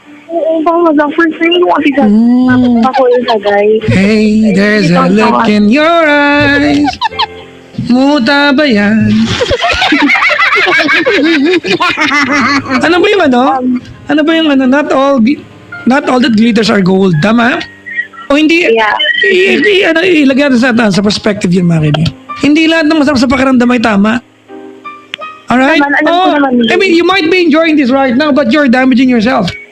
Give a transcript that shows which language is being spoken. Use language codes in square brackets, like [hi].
[tl] Oo, baka mag-first time mo kasi sa ako yung sagay. [en] Hey, there's a look in your eyes. [tl] Muta ba yan? Ano ba yung ano? Ano ba yung ano? [en] Not all that glitters are gold. [tl] Tama? O hindi? [en] Yeah. [tl] Ilagay natin sa perspective yun, mga kaibigan. Hindi lahat ng masarap sa pakiramdam ay tama. [en] Alright? [tl] Alam ko naman yun. [en] I mean, you might be enjoying this right now, but you're damaging yourself.